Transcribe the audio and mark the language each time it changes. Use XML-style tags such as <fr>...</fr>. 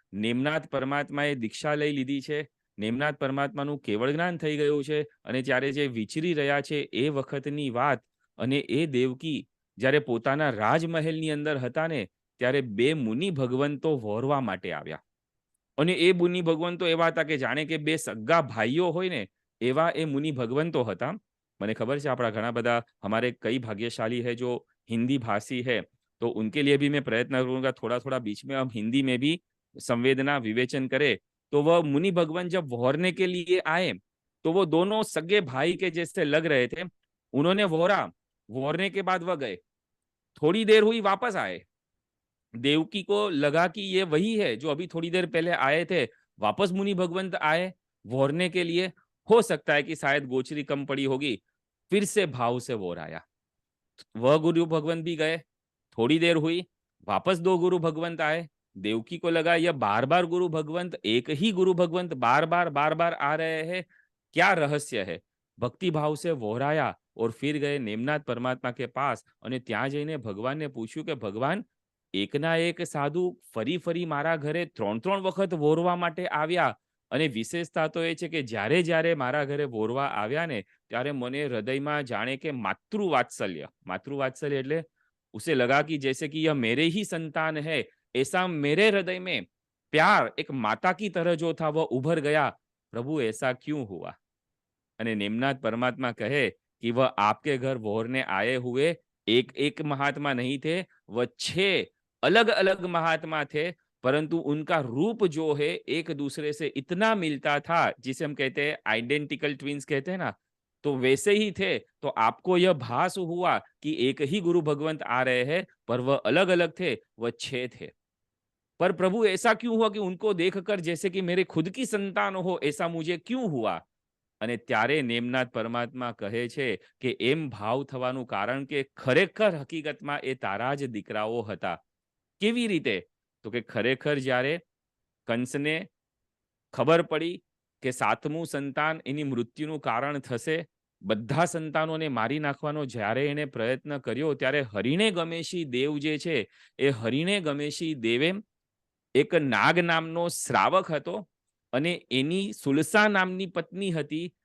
<gu>નેમનાથ પરમાત્માએ દીક્ષા લઈ લીધી છે. નેમનાથ પરમાત્માનું કેવળ જ્ઞાન થઈ ગયું છે અને ત્યારે જે વિચરી રહ્યા છે એ વખતની વાત. અને એ દેવકી જ્યારે પોતાના રાજમહેલની અંદર હતા ને, ત્યારે 2 મુનિ ભગવંતો વહોરવા માટે આવ્યા. અને એ મુનિ ભગવંતો એવા હતા કે જાણે કે 2 સગા ભાઈઓ હોય ને એવા એ મુનિ ભગવંતો હતા. મને</gu> <hi>खबर है</hi> <gu>આપણા ઘણા બધા</gu> <hi>हमारे कई भाग्यशाली है जो हिंदी भाषी है, तो उनके लिए भी मैं प्रयत्न करूंगा थोड़ा थोड़ा बीच में हम हिंदी में भी संवेदना विवेचन करें. तो वह मुनि भगवान जब वहरने के लिए आए तो वो दोनों सगे भाई के जैसे लग रहे थे. उन्होंने वहरा, वहरने के बाद वह गए. थोड़ी देर हुई, वापस आए. देवकी को लगा कि ये वही है जो अभी थोड़ी देर पहले आए थे. वापस मुनि भगवंत आए वहरने के लिए. हो सकता है कि शायद गोचरी कम पड़ी होगी. फिर से भाव से वोराया. वह गुरु भगवंत भी गए. थोड़ी देर हुई, वापस 2 गुरु भगवंत आए. देवकी को लगा यह बार बार गुरु भगवंत, एक ही गुरु भगवंत बार बार आ रहे हैं, क्या रहस्य है. भक्ति भाव से वोराया और फिर गए नेमनाथ परमात्मा के पास.</hi> <gu>અને ત્યાં જઈને ભગવાનને પૂછ્યું કે ભગવાન, એકના એક સાધુ ફરી ફરી મારા ઘરે 3 વખત વોરવા માટે આવ્યા. અને વિશેષતા તો એ છે કે જ્યારે જ્યારે મારા ઘરે વોરવા આવ્યા ને ત્યારે મને હૃદયમાં જાણે કે માતૃવાત્સલ્ય એટલે</gu> <hi>उसे लगा कि जैसे कि यह मेरे ही संतान है, ऐसा मेरे हृदय में प्यार एक माता की तरह जो था वह उभर गया. प्रभु ऐसा क्यों हुआ. અને नेमनाथ परमात्मा कहे कि वह आपके घर वोरने आए हुए एक एक महात्मा नहीं थे, वह 6 अलग अलग महात्मा थे, परंतु उनका रूप जो है एक दूसरे से इतना मिलता था, जिसे हम कहते हैं आइडेंटिकल ट्विंस कहते हैं ना, तो वैसे ही थे. तो आपको यह भास हुआ कि एक ही गुरु भगवंत आ रहे हैं, पर वह अलग अलग थे, वह 6 थे. पर प्रभु ऐसा क्यों हुआ कि उनको देखकर जैसे कि मेरे खुद की संतान हो, ऐसा मुझे क्यों हुआ.</hi> <gu>અને ત્યારે નેમનાથ પરમાત્મા કહે છે કે એમ ભાવ થવાનું કારણ કે ખરેખર હકીકતમાં એ તારા જ દીકરાઓ હતા. કેવી રીતે? તો કે ખરેખર જ્યારે કંસને ખબર પડી કે 7મું સંતાન એની મૃત્યુનું કારણ થશે, બધા સંતાનોને મારી નાખવાનો જ્યારે એને પ્રયત્ન કર્યો ત્યારે હરિણે ગમેશી દેવ જે છે એ હરિણે ગમેશી દેવે એક નાગ નામનો શ્રાવક હતો અને એની સુલસા નામની પત્ની હતી.</gu>